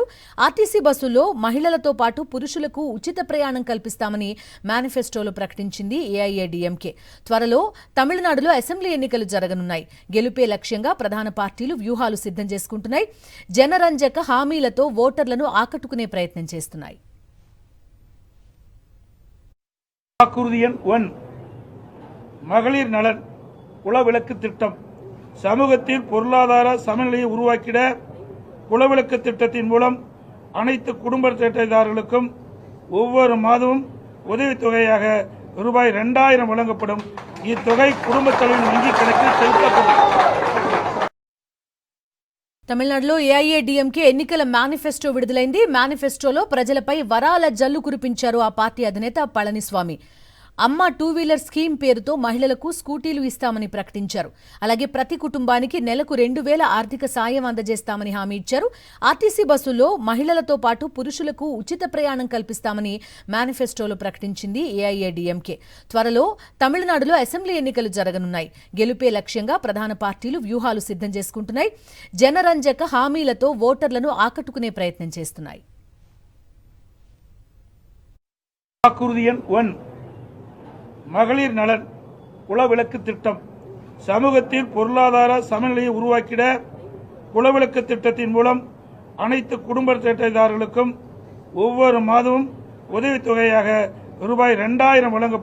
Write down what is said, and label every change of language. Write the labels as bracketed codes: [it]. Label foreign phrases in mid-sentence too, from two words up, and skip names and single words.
[te] ఆర్టీసీ బస్సుల్లో మహిళలతో పాటు పురుషులకు ఉచిత ప్రయాణం కల్పిస్తామని మేనిఫెస్టోలో ప్రకటించింది ఏఐఏడీఎంకే. త్వరలో తమిళనాడులో అసెంబ్లీ ఎన్నికలు జరగనున్నాయి. గెలుపే లక్ష్యంగా ప్రధాన పార్టీలు వ్యూహాలు సిద్ధం చేసుకుంటున్నాయి. జనరంజక హామీలతో ఓటర్లను ఆకట్టుకునే ప్రయత్నం చేస్తున్నాయి. [ta] மகளிர் நலன் குலவிளக்கு திட்டம் சமூகத்தில் பொருளாதார சமநிலையை உருவாக்கிட குலவிளக்கு திட்டத்தின் மூலம் அனைத்து குடும்ப அட்டைதாரர்களுக்கும் ஒவ்வொரு மாதமும் உதவித்தொகையாக ரூபாய் 2000 வழங்கப்படும். இத்தொகை குடும்ப தலைவரின் வங்கி கணக்கில் செலுத்தப்படும். [te] తమిళనాడులో ఏఐఏడీఎంకే ఎన్నికల మేనిఫెస్టో విడుదలైంది. మేనిఫెస్టోలో ప్రజలపై వరాల జల్లు కురిపించారు ఆ పార్టీ అధినేత పళనిస్వామి. అమ్మ 2 వీలర్ స్కీమ్ పేరుతో మహిళలకు స్కూటీలు ఇస్తామని ప్రకటించారు. అలాగే ప్రతి కుటుంబానికి నెలకు 2000 ఆర్థిక సాయం అందజేస్తామని హామీ ఇచ్చారు. ఆర్టీసీ బస్సుల్లో మహిళలతో పాటు పురుషులకు ఉచిత ప్రయాణం కల్పిస్తామని మేనిఫెస్టోలో ప్రకటించింది ఏఐఏడీఎంకే. త్వరలో తమిళనాడులో అసెంబ్లీ ఎన్నికలు జరగనున్నాయి. గెలుపే లక్ష్యంగా ప్రధాన పార్టీలు వ్యూహాలు సిద్ధం చేసుకుంటున్నాయి. జనరంజక హామీలతో ఓటర్లను ఆకట్టుకునే ప్రయత్నం చేస్తున్నాయి. [ta] மகளிர் நலன் குலவிளக்கு திட்டம் சமூகத்தில் பொருளாதார சமநிலையை உருவாக்கிட குலவிளக்கு திட்டத்தின் மூலம் அனைத்து குடும்ப அட்டைதாரர்களுக்கும் ஒவ்வொரு மாதமும் உதவித்தொகையாக ரூபாய் 2000 வழங்கப்படும்.